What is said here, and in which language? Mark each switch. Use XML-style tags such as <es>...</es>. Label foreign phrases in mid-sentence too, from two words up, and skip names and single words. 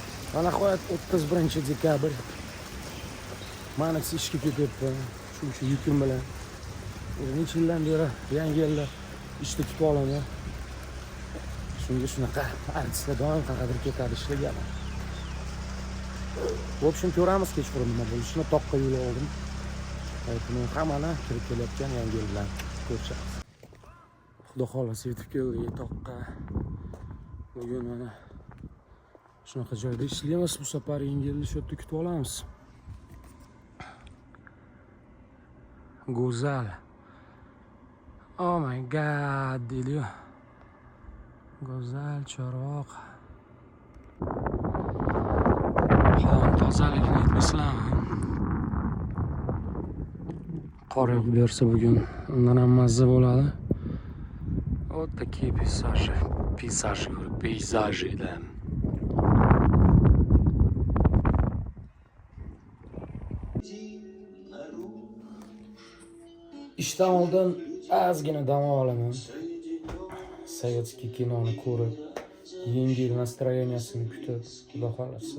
<uz>Va nihoyat 31-dekabr. Men ishga ketyapman. Shu yukim bilan. Necha yildan beri yangi yilda ishda tutib olaman. Shunga shunaqa artistlar doim qanaqadir ketadi ishlagan.</uz> <ru>В общем,</ru> <uz>ko'ramiz kechqurun nima bo'lishini toqqa yo'l oldim. Aytdim, hammani kirib kelayotgan yangi yil bilan ko'rishamiz. Xudo xolasa yetib keldik toqqa. Bugun mana shunaqa joyda ishlaymiz. Bu safar yangi yilni shu yerda kutib olamiz. Go'zal.</uz> <en>Oh my god,</en> <uz>deydi-yu. Go'zal chorvoq. Havo tozaligini aytmaslarmi? Qor yog'ib bersa bugun undan ham mazza bo'ladi.</uz> <ru>Вот такие пейзажи. Пейзажи, да.</ru> <uz>İşten oldin ozgina dam olaman. Sovetskiy kinoni ko'rib, yangi yil nastroyeniyasini kutib, xudo xolasa.</uz>